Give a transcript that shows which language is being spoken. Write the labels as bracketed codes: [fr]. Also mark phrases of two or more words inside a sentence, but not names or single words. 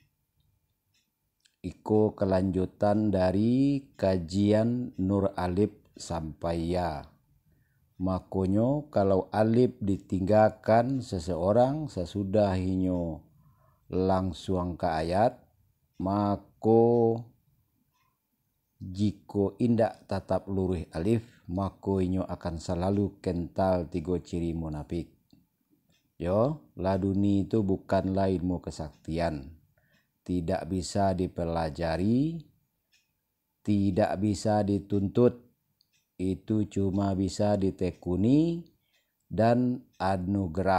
[min] Iko kelanjutan dari kajian Nur Alif sampai Ya. Makonyo kalau alif ditinggalkan seseorang sesudah inyo langsung ke ayat, mako jiko indak tatap lurus alif, mako inyo akan selalu kental tiga ciri munafik. [id] Yo, laduni itu bukanlah ilmu kesaktian. Tidak bisa dipelajari, tidak bisa dituntut. Itu cuma bisa ditekuni dan anugerah.